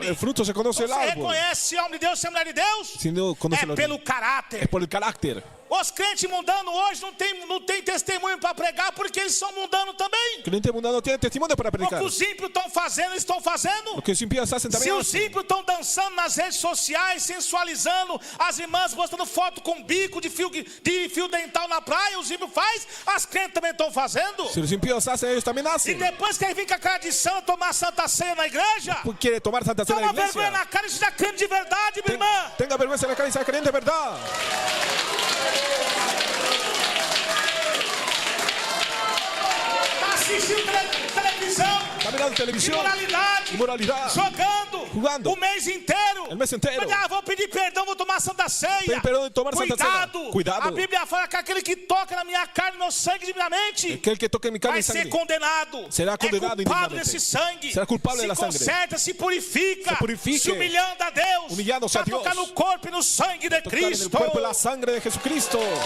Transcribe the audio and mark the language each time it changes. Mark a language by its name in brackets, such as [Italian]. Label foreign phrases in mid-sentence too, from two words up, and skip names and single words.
[Spanish] El fruto se conoce el [Portuguese] Você [Spanish] árbol. [Portuguese] reconhece homem de Deus, se é mulher de Deus? [Spanish] Si no conoce el [Portuguese] É [Spanish] árbol. [Portuguese] pelo caráter. [Spanish] Es por el carácter. [Portuguese] Os crentes mundanos hoje não tem testemunho para pregar porque eles são mundanos também. [Spanish] El creyente mundano tiene testimonio para [Portuguese] O que [Spanish] predicar. [Portuguese] os ímpios estão fazendo, eles estão fazendo. [Spanish] Lo que los impíos hacen [Portuguese] Se [Spanish] también [Portuguese] os [Spanish] hacen. [Portuguese] ímpios estão dançando nas redes sociais, sensualizando, as irmãs postando foto com bico de fio dental na praia, os ímpios fazem, as crentes também estão fazendo. [Spanish] Si los impíos hacen, ellos también [Portuguese] E [Spanish] hacen. [Portuguese] depois que ele vem com a cara de santo tomar santa ceia na igreja, [Spanish] Quiere tomar Santa Cena en la [Portuguese] toma vergonha [Spanish] iglesia. [Portuguese] na cara e seja crente de verdade, minha irmã. [Spanish] Tenga vergüenza en la cara y sea creyente de verdad. [Portuguese] Está assistindo televisão, [Spanish] Está mirando televisión. [Portuguese] imoralidade, [Spanish] Inmoralidad. [Portuguese] jogando, o mês inteiro. [Spanish] El mes entero. [Portuguese] Mas, vou pedir perdão, vou tomar santa ceia. Pedir perdão e tomar santa ceia. Cuidado. A Bíblia fala que aquele que toca na minha carne, meu sangue de minha mente, [Spanish] Aquel que toque mi carne [Portuguese] vai [Spanish] y [Portuguese] ser [Spanish] sangre [Portuguese] condenado. [Spanish] será condenado [Portuguese] é culpado [Spanish] indignamente. [Portuguese] desse sangue. [Spanish] Será culpado [Portuguese] se [Spanish] da sangre. [Portuguese] conserta, se purifica, [Spanish] Se purifique. [Portuguese] se humilhando a Deus, Humilhando-se a para tocar [Spanish] Dios. [Portuguese] no corpo e no sangue de [Spanish] tocar en el [Portuguese] Cristo. [Spanish] cuerpo y la sangre de Jesucristo.